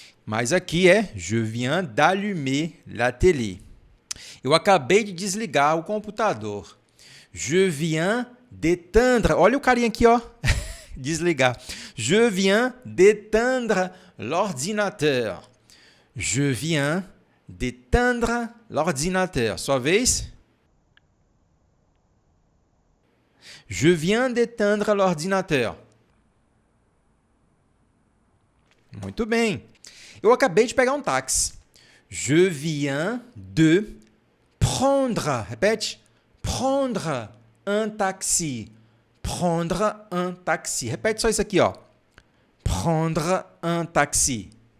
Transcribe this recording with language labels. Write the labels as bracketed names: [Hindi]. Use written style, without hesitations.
[Portuguese] Mas aqui é [French] je viens d'allumer la télé. [Portuguese] Eu acabei de desligar o computador. [French] Je viens d'éteindre. [Portuguese] Olha o carinha aqui, ó. Desligar. [French] Je viens d'éteindre l'ordinateur. Je viens d'éteindre l'ordinateur. [Portuguese] Sua vez. [French] Je viens d'éteindre l'ordinateur. [Portuguese] Muito bem. Eu acabei de pegar um táxi. [French] Je viens de prendre. [Portuguese] Repete. [French] Prendre un taxi. Prendre un taxi. [Portuguese] Repete só isso aqui, ó. [French] Prendre un taxi.